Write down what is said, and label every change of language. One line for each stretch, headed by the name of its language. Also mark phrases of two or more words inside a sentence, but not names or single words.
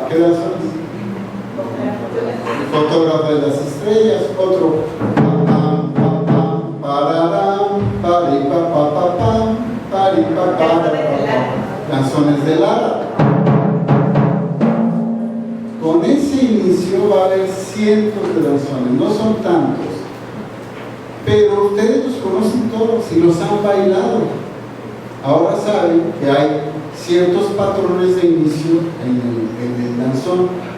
Spanish: ¿Qué danzones? Fotógrafo de las estrellas. Otro. Papam, papam, pararam, pari, papam, papam, pari, papam, danzones de Lara. Con ese inicio va a haber cientos de danzones, no son tantos, pero ustedes los conocen todos y los han bailado. Ahora saben que hay ciertos patrones de inicio en el danzón.